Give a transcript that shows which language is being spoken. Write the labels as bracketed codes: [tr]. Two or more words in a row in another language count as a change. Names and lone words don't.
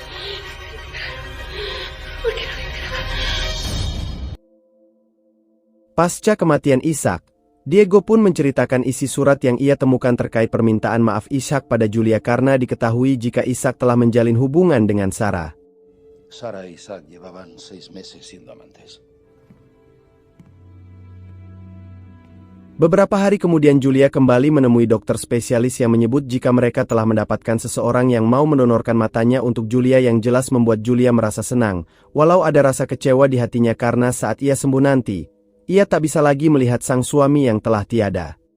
[id] Pasca kematian Ishak, Diego pun menceritakan isi surat yang ia temukan terkait permintaan maaf Ishak pada Julia karena diketahui jika Ishak telah menjalin hubungan dengan Sarah. [es] Sara y Isaac llevaban 6 meses siendo amantes. [id] Beberapa hari kemudian Julia kembali menemui dokter spesialis yang menyebut jika mereka telah mendapatkan seseorang yang mau mendonorkan matanya untuk Julia, yang jelas membuat Julia merasa senang, walau ada rasa kecewa di hatinya karena saat ia sembuh nanti, ia tak bisa lagi melihat sang suami yang telah tiada.